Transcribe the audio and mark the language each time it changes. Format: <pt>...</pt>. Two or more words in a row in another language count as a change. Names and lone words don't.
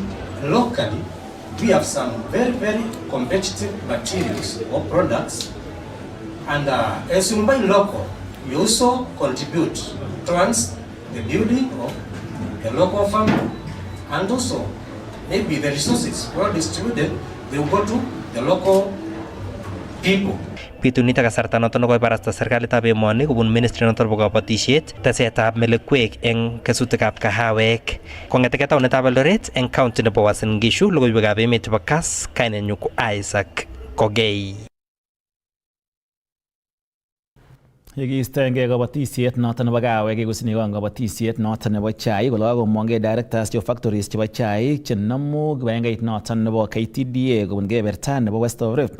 <en>Locally, we have some very, very competitive materials or products, and as you buy local, we also contribute towards the building of the local farm, and also maybe the resources well distributed, they will go to the local people.</en> <kln>Pitunito kasarta noton ko ibarasta serikalitab emoni kobun ministry noton bo kabatisiet tesetab melekwek eng kesutikab kahawek kong'ete taunetab Eldoret eng county nebo Uasin Gishu logoiwekab emet chebo Kass kainenyu ko Isaac Kogei. Yekistoengei kabatisiet noton nebo kahawek kekusini kon kabatisiet noton nebo chaik kole kakomongei directors chebo factories chebo chaik chenomu kibagengeit noton nebo KTDA kobun keberta nebo West of Rift.</kln>